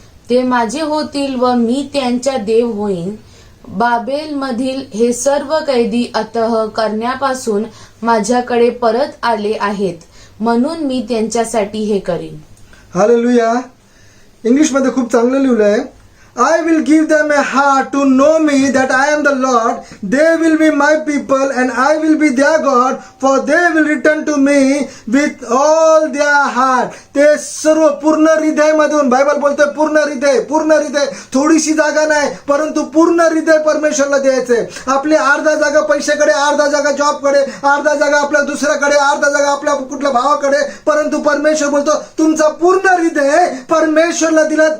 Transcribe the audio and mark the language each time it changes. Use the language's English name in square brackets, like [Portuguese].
[Marathi] ते माझे होतील व मी त्यांच्या देव होईन. बाबेल मधील हे सर्व कैदी अतः करण्यापासून माझ्याकडे परत आले आहेत, म्हणून मी त्यांच्यासाठी हे करीन. हालेलुया. इंग्लिश मध्ये खूप चांगलं लिहिलं आहे. [English] I will give them a heart to know me that I am the Lord. They will be my people and I will be their God, for they will return to me with all their heart. [Marathi] ते सर्व पूर्ण हृदय मधून, Bible बोलतोय पूर्ण हृदय, पूर्ण हृदय. थोडीशी जागा नाही, परंतु पूर्ण हृदय परमेश्वरला द्यायचंय. आपली अर्धा जागा पैशाकडे, अर्धा जागा जॉबकडे, अर्धा जागा आपल्या दुसऱ्याकडे, अर्धा जागा आपल्या कुठल्या भावाकडे, परंतु परमेश्वर बोलतो तुमचा पूर्ण हृदय परमेश्वरला दिला.